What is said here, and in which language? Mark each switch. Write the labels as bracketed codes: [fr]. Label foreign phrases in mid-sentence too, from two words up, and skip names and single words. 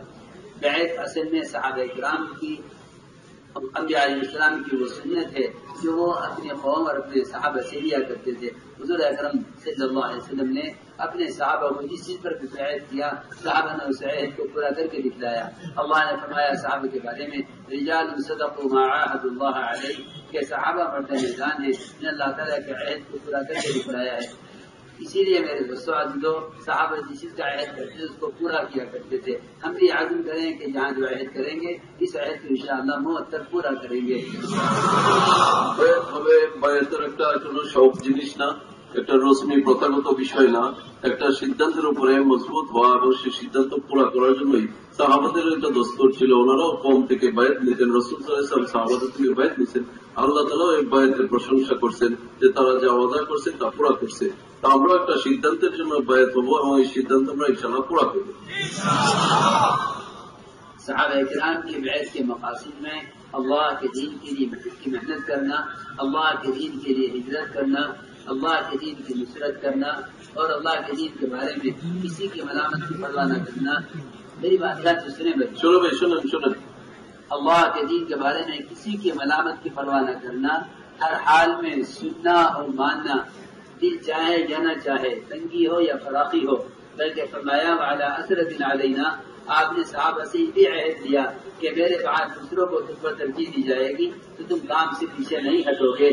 [ur] بیعت اصل میں صحابہ کرام کی، انبیاء علیہ السلام کی وہ سنت ہے جو وہ اپنے قوم اور اپنے صحابہ سے لیا کرتے تھے. حضور اکرم [ar] صلی اللہ علیہ وسلم [ur] نے اپنے صحابہ کو جس چیز پر بھی بیعت کیا صحابہ نے اس عہد کو پورا کر کے دکھلایا. اللہ نے فرمایا صحابہ کے بارے میں [ar] رجال صدقوا ما عاهدوا الله علیہ [ur] کہ صحابہ مرد میدان ہے جن اللہ تعالیٰ کے عہد کو پورا کر کے دکھلایا ہے. اسی لیے میرے دوستوں عزیزو صحابہ جس چیز کا عہد کرتے تھے اس کو پورا کیا کرتے تھے. ہم بھی عزم کریں کہ جہاں جو عہد کریں گے اس عہد کو انشاءاللہ موت تک پورا کریں گے. [bn] বায়াতের একটা কোনো শৌক জিনিস না, একটা রসমি প্রথাগত বিষয় না, একটা সিদ্ধান্তের উপরে মজবুত হওয়া এবং সেই সিদ্ধান্ত পুরা করার জন্যই সাহাবাদের একটা দস্তর ছিল. ওনারাও কম থেকে বায়াত নিতেন, রাসূল [ar] صلى الله عليه وسلم [bn] সাহাবাদের থেকে বায়াত নিতেন. আল্লাহ তাআলাও এই বায়াতের প্রশংসা করছেন যে তারা যা ওয়াদা করছেন তা পুরা করছে. তা আমরা একটা সিদ্ধান্তের জন্য বায়াত হবো এবং এই সিদ্ধান্ত আমরা ইনশাআল্লাহ পুরা করবো. [ur] صحابہ کرام کی بیعت کے مقاصد میں اللہ کے دین کے لیے محنت کرنا، اللہ کے دین کے لیے ہجرت کرنا، اللہ کے دین کی نصرت کرنا اور اللہ کے دین کے بارے میں کسی کی ملامت کی پرواہ نہ کرنا. میری بات یاد سے سنیں بھائی، [bn] চলো ভাই শুনুন শুনুন. [ur] اللہ کے دین کے بارے میں کسی کی ملامت کی پرواہ نہ کرنا، ہر حال میں سننا اور ماننا، دل چاہے یا نہ چاہے، تنگی ہو یا فراخی ہو. بلکہ فرمایا [ar] وعلی اثرۃ علینا، [ur] آپ نے صحابہ سے بھی عہد دیا کہ میرے بعد دوسروں کو تم پر ترجیح دی جائے گی تو تم کام سے پیچھے نہیں ہٹو گے.